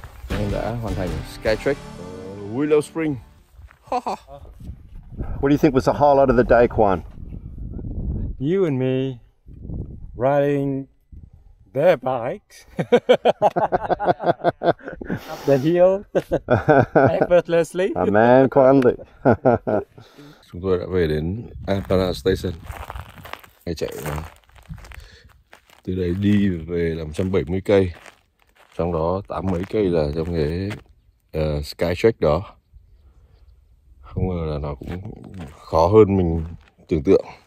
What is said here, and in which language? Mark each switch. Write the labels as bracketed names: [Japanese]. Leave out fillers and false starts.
[Vietnamese] Em đã hoàn thành Skytrack Willow Spring. [English] What do you think was the highlight of the day, Quan? You and me riding their bikes up the hill effortlessly. A man, Quan Lee. [Vietnamese] Chúng tôi đã về đến Apana Station. Ngày chạy từ đấy đi về là 170 cây. Trong đó 80 mấy cây là trong cái Skytrack đó. Không ngờ là nó cũng khó hơn mình tưởng tượng.